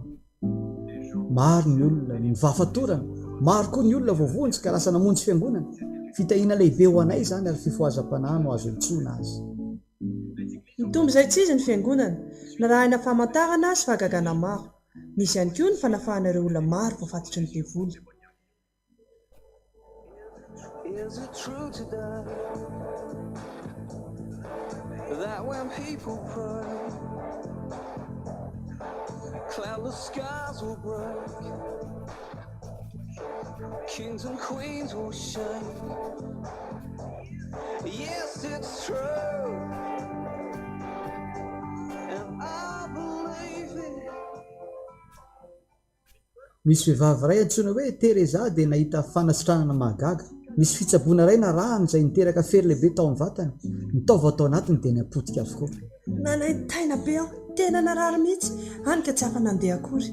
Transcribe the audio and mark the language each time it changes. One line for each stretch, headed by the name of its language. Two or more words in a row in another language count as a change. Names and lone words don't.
Malagasy: Maro ny olona nivafatorana, maro koa ny olona voavonjy ka lasa namonjy fiangonana. Fitahiana lehibe ho anay izany ary fifohazam-panahy no azo intsona azy. Nitombo izay tsy izy ny fiangonana, narahina famantarana sy fahagagana maro. Nisy ihany koa ny fanafahana ireo olona maro voafatotry ny devoly.
English: Is it true today that when people pray, cloudless skies will break, kings and queens will shake? Yes, it's true, and I believe it.
Malagasy: Misy vehivavy iray antsoina hoe Teresa dia nahita fanasitranana mahagaga. Misy fitsaboana iray na rano izay niteraka fery lehibe tao amin'ny vatany. Nitaova atao anatiny dia niapotika avokoa. Nanahitaina be aho, tena narary mihitsy, hany ka tsy afa nandeha akory.